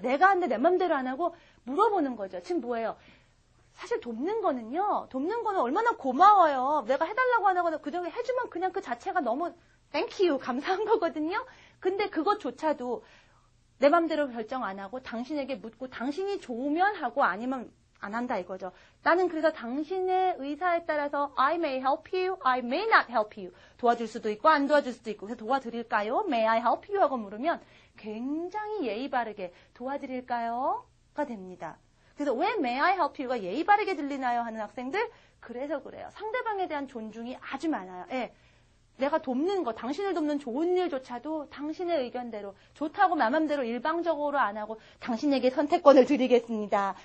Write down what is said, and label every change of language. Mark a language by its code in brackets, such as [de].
[ko] 내가 하는데 내 맘대로 안 하고 물어보는 거죠. 지금 뭐예요? 사실 돕는 거는 얼마나 고마워요. 내가 해달라고 하는 거는 그저 해주면 그냥 그 자체가 너무 thank you, 감사한 거거든요. 근데 그것조차도 내 맘대로 결정 안 하고 당신에게 묻고 당신이 좋으면 하고 아니면 안 한다 이거죠. 나는 그래서 당신의 의사에 따라서 [en] I may help you, I may not help you. [ko] 도와줄 수도 있고 안 도와줄 수도 있고 그래서 도와드릴까요? [en] May I help you? [ko] 하고 물으면 굉장히 예의 바르게 도와드릴까요? 가 됩니다. 그래서 왜 [en] may I help you [ko] 가 예의 바르게 들리나요? 하는 학생들? 그래서 그래요. 상대방에 대한 존중이 아주 많아요. 예. 내가 돕는 거, 당신을 돕는 좋은 일조차도 당신의 의견대로 좋다고 맘대로 일방적으로 안 하고 당신에게 선택권을 드리겠습니다.